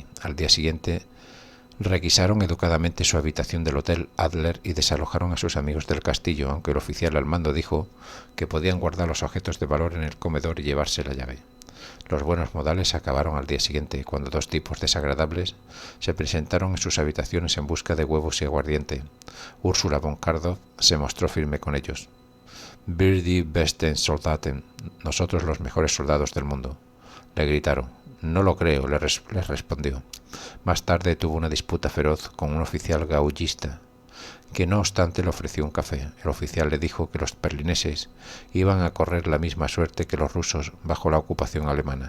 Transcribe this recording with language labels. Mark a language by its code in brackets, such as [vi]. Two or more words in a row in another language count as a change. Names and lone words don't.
[es] Al día siguiente requisaron educadamente su habitación del Hotel Adler y desalojaron a sus amigos del castillo, aunque el oficial al mando dijo que podían guardar los objetos de valor en el comedor y llevarse la llave. Los buenos modales acabaron al día siguiente, cuando dos tipos desagradables se presentaron en sus habitaciones en busca de huevos y aguardiente. Ursula von Kardorff se mostró firme con ellos. [de] Wir die besten Soldaten, [es] nosotros los mejores soldados del mundo, le gritaron. No lo creo, les respondió. Más tarde tuvo una disputa feroz con un oficial gaullista, que no obstante le ofreció un café. El oficial le dijo que los berlineses iban a correr la misma suerte que los rusos bajo la ocupación alemana.